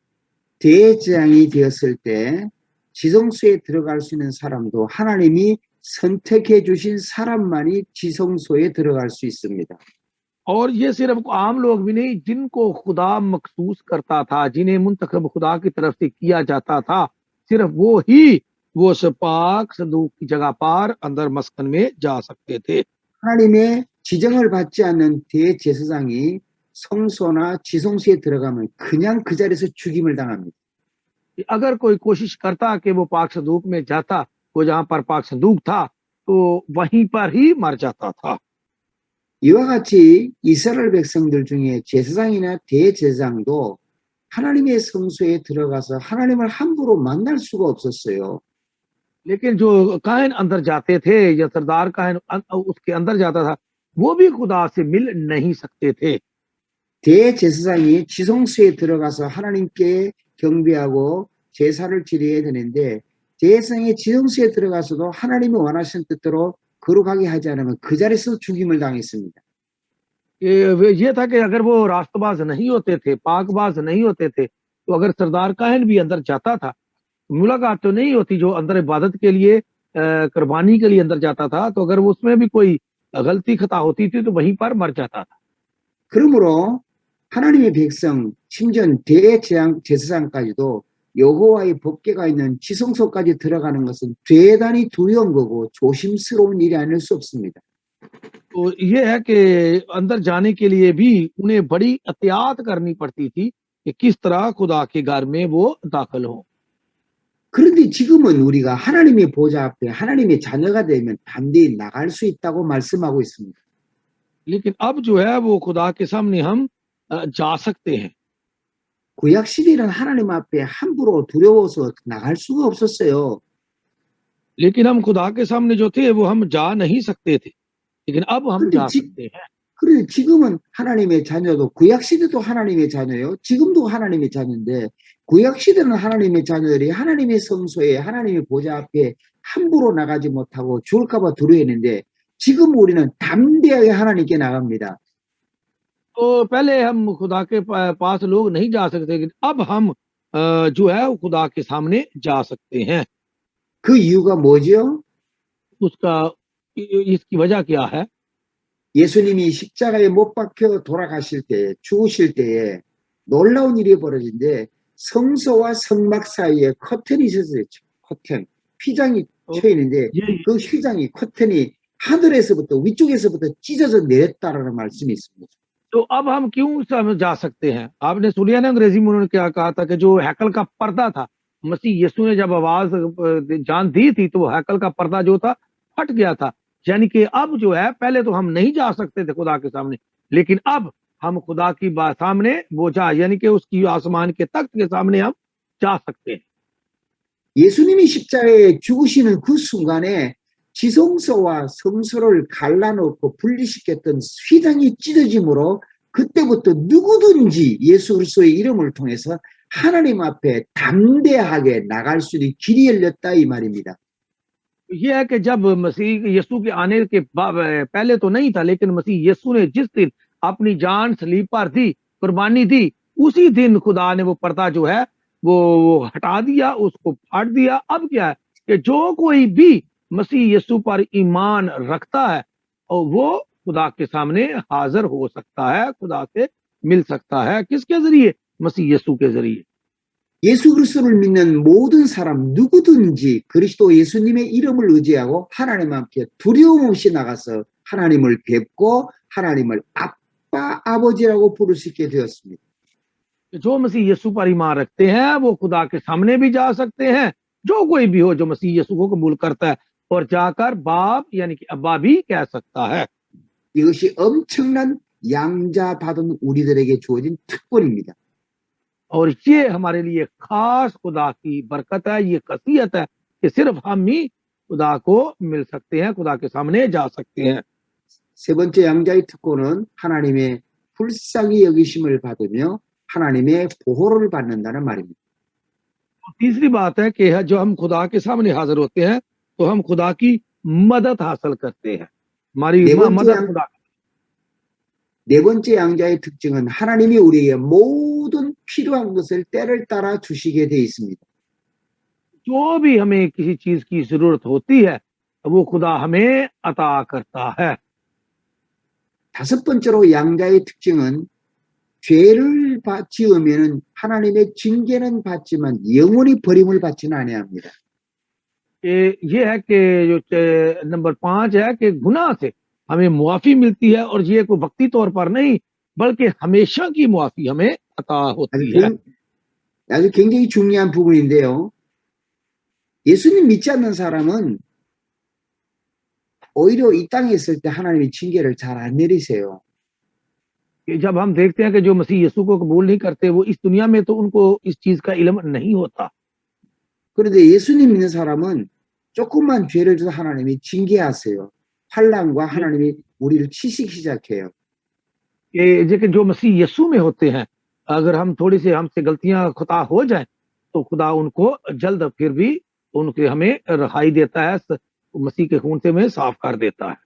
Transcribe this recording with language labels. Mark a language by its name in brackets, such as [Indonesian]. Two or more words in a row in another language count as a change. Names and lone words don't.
[Korean] 대제사장이 되었을 때 지성소에 들어갈 수 있는 사람도 하나님이 선택해 주신 사람만이 지성소에 들어갈 수 있습니다. [Urdu] اور یہ صرف عام لوگ بھی نہیں، جن کو خدا مخصوص کرتا تھا، جنہیں منتخب خدا کی طرف سے کیا جاتا تھا، صرف وہ ہی وہ اس پاک صندوق کی جگہ پر اندر مسکن میں جا سکتے تھے. [Korean] 하나님의 지정을 받지 않는 대제사장이 성소나 지성소에 들어가면 그냥 그 자리에서 죽임을 당합니다. [Urdu] اگر کوئی کوشش کرتا کہ وہ پاک صندوق میں جاتا، وہ جہاں پر پاک صندوق تھا تو وہیں پر ہی مر جاتا تھا. [Korean] 이와 같이 이스라엘 백성들 중에 제사장이나 대제사장도 하나님의 성소에 들어가서 하나님을 함부로 만날 수가 없었어요. [Urdu] لیکن جو کاہن اندر جاتے تھے یا سردار کاہن اس کے اندر جاتا تھا وہ بھی خدا سے مل نہیں سکتے تھے. [Korean] 대제사장이 지성소에 들어가서 하나님께 경배하고 제사를 드려야 되는데 제사장이 지성소에 들어가서도 하나님이 원하시는 뜻대로 거룩하게 하지 않으면 그 자리에서 죽임을 당했습니다. [Urdu] یہ تھا کہ اگر وہ راستباز نہیں ہوتے تھے، پاکباز نہیں ہوتے تھے، تو اگر سردار کاہن بھی اندر جاتا تھا، ملاقات تو نہیں ہوتی جو اندر عبادت کے لیے قربانی کے لیے اندر جاتا تھا، تو اگر اس میں بھی کوئی غلطی خطا ہوتی تھی تو وہیں پر مر جاتا تھا. [Korean] 그러므로 하나님의 백성, 심지어 대제사장까지도 여호와의 법궤가 있는 지성소까지 들어가는 것은 대단히 두려운 거고 조심스러운 일이 아닐 수 없습니다. [Urdu] تو یہ ہے کہ اندر جانے کے لیے بھی انہیں بڑی احتیاط کرنی پڑتی تھی کہ کس طرح خدا کے گھر میں وہ داخل ہو. [Korean] 그런데 지금은 우리가 하나님의 보좌 앞에 하나님의 자녀가 되면 담대히 나갈 수 있다고 말씀하고 있습니다. [Urdu] لیکن اب جو ہے وہ خدا کے سامنے ہم جا سکتے ہیں. [Korean] 구약 시대는 하나님 앞에 함부로 두려워서 나갈 수가 없었어요. [Urdu] لیکن ہم خدا کے سامنے جو تھے وہ ہم جا نہیں سکتے تھے، لیکن اب ہم جا سکتے ہیں. [Korean] 그런데 지금은 하나님의 자녀도 구약 시대도 하나님의 자녀예요. 지금도 하나님의 자녀인데 구약 시대는 하나님의 자녀들이 하나님의 성소에 하나님의 보좌 앞에 함부로 나가지 못하고 죽을까봐 두려워했는데 지금 우리는 담대하게 하나님께 나갑니다. [Urdu] تو پہلے ہم خدا کے پاس لوگ نہیں جا سکتے، لیکن اب ہم جو ہے وہ خدا کے سامنے جا سکتے ہیں. [Korean] 그 이유가 뭐죠? [Urdu] اس کا اس کی وجہ کیا ہے? [Korean] 예수님이 십자가에 못 박혀 돌아가실 때, 죽으실 때에 놀라운 일이 벌어진데 성소와 성막 사이에 커튼이 있었어요. 커튼. 휘장이 쳐 있는데 그 휘장이 커튼이 하늘에서부터 위쪽에서부터 찢어져 내렸다라는 말씀이 있습니다. [Urdu] تو اب ہم کیوں جا سکتے ہیں؟ آپ نے سنیا نا انگریزی میں انہوں نے کیا کہا تھا کہ جو ہیکل کا پردہ تھا، مسیح یسوع نے جب آواز جان دی تھی تو ہیکل کا پردہ جو تھا پھٹ گیا تھا. یعنی کہ اب جو ہے، پہلے تو ہم نہیں جا سکتے تھے خدا کے سامنے، لیکن اب ہم خدا کی سامنے وہ یعنی کہ اس کی آسمان کے تخت کے سامنے ہم جا سکتے ہیں. [Korean] 예수님이 십자가에 죽으시는 그 순간에 지성소와 성소를 갈라놓고 분리시켰던 휘장이 찢어짐으로 그때부터 누구든지 예수 그리스도의 이름을 통해서 하나님 앞에 담대하게 나갈 수 있는 길이 열렸다 이 말입니다. [Urdu] یہ ہے کہ جب مسیح یسوع کے آنے کے پہلے تو نہیں تھا، لیکن مسیح یسوع نے جس دن اپنی جان صلیب پر دی، قربانی دی، اسی دن خدا نے وہ پردہ جو ہے وہ ہٹا دیا، اس کو پھاڑ دیا. اب کیا ہے کہ جو کوئی بھی مسیح یسوع پر ایمان رکھتا ہے اور وہ خدا کے سامنے حاضر ہو سکتا ہے، خدا سے مل سکتا ہے. کس کے ذریعے؟ مسیح یسوع کے ذریعے. [Korean] 예수 그리스도를 믿는 모든 사람 누구든지 그리스도 예수님의 이름을 의지하고 하나님 앞에 두려움 없이 나가서 하나님을 뵙고 하나님을 아빠, 아버지라고 부를 수 있게 되었습니다. [Urdu] جو مسیح یسوع پر ایمان رکھتے ہیں وہ خدا کے سامنے بھی جا سکتے ہیں. جو کوئی بھی ہو جو مسیح یسوع کو قبول کرتا ہے اور جا کر باپ یعنی کہ ابا بھی کہہ سکتا ہے. [Korean] 이것이 엄청난 양자 받은 우리들에게 주어진 특권입니다. [Urdu] اور یہ ہمارے لیے خاص خدا کی برکت ہے، یہ خاصیت ہے کہ صرف ہم ہی خدا کو مل سکتے ہیں، خدا کے سامنے جا سکتے ہیں. [Korean] 세 번째 양자의 특권은 하나님의 불쌍히 여기심을 받으며 하나님의 보호를 받는다는 말입니다. [Urdu] تیسری بات ہے کہ جو ہم خدا کے سامنے حاضر ہوتے ہیں تو ہم خدا کی مدد حاصل کرتے ہیں. ہماری مدد خدا. [Korean] 네 번째 양자의 특징은 하나님이 우리에게 모든 필요한 것을 때를 따라 주시게 돼 있습니다. [Urdu] جو بھی ہمیں کسی چیز کی ضرورت ہوتی ہے وہ خدا ہمیں عطا کرتا ہے. [Korean] 다섯 번째로 양자의 특징은 죄를 지으면 하나님의 징계는 받지만 영원히 버림을 받지는 아니합니다. [Urdu] یہ ہے کہ جو نمبر 5 ہے کہ گناہ سے ہمیں معافی ملتی ہے اور یہ کوئی وقتی طور پر نہیں بلکہ ہمیشہ کی معافی ہمیں عطا ہوتی ہے. [Korean] 아주 굉장히 중요한 부분인데요. 예수님 믿지 않는 사람은 오히려 이 땅에 있을 때 하나님의 징계를 잘 안 내리세요. [Urdu] جب ہم دیکھتے ہیں کہ جو مسیح یسوع کو قبول نہیں کرتے وہ اس دنیا میں تو ان کو اس چیز کا علم نہیں ہوتا. [Korean] 그런데 예수님 믿는 사람은 조금만 죄를 져도 하나님이 징계하세요. 환난과 하나님이 우리를 치시기 시작해요. [Urdu] کہ جو مسیح یسوع میں ہوتے ہیں، اگر ہم تھوڑی سی ہم سے غلطیاں خطا ہو جائے تو خدا ان کو جلد پھر بھی ان کے ہمیں رہائی دیتا ہے، مسیح کے خون سے ہمیں صاف کر دیتا ہے.